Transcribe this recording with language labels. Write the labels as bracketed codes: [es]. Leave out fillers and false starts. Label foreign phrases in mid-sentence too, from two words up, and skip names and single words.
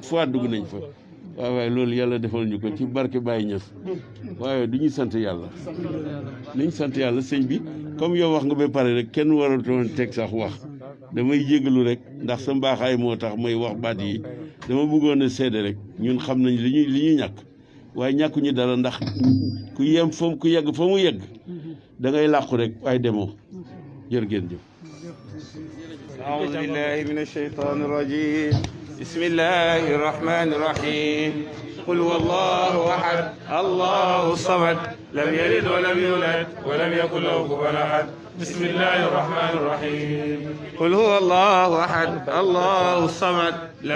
[wo] fois dugg nañ fa waaw waaye loolu yàlla defal ñu ko ci barke Baye Niass waaye du ñu sant yàlla nañ sant yàlla sëñ bi comme yow wax nga ba pare rek kenn waratoon teg sax wax damay jégalu rek ndax sa mbaaxaay moo tax may wax baat yi dama bëggoon a seede rek ñun xam nañ li ñuy ñàkk waaye ñàkkuñu dara ndax ku yem fa ku yegg fa mu yegg da ngay làqu rek waaye demoo jërë ngeen jëf. [ar] أعوذ بالله من الشيطان الرجيم بسم الله الرحمن الرحيم قل هو الله أحد الله الصمد لم يلد ولم يولد ولم يكن له كفوا أحد بسم الله الرحمن الرحيم قل هو الله أحد الله الصمد لم